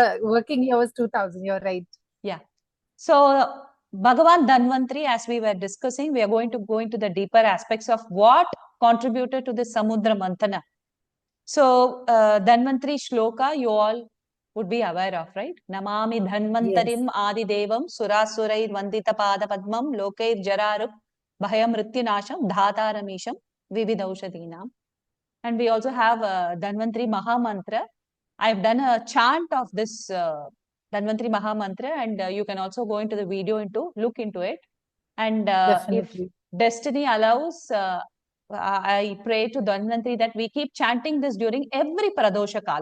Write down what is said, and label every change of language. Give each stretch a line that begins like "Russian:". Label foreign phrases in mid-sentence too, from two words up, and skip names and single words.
English: the working year was 2000. You're right. Yeah. So, Bhagavan Dhanvantari, as we were discussing, we are going to go into the deeper aspects of what contributed to the Samudra Manthana. So, Dhanvantari Shloka, you all would be aware of, right?
Sanskrit: Namami Dhanvantarim Adidevam Surasurair Vandita Pada Padmam Lokair Jararup Bhayam Rityunasham Dhataramisham Vividaushadinam.
English: And we also have Dhanvantari Mahamantra. I've done a chant of this Dhanvantari Mahamantra, and you can also go into the video look into it. And if destiny allows, I pray to Dhanvantari that we keep chanting this during every
Sanskrit: Pradosha Kala.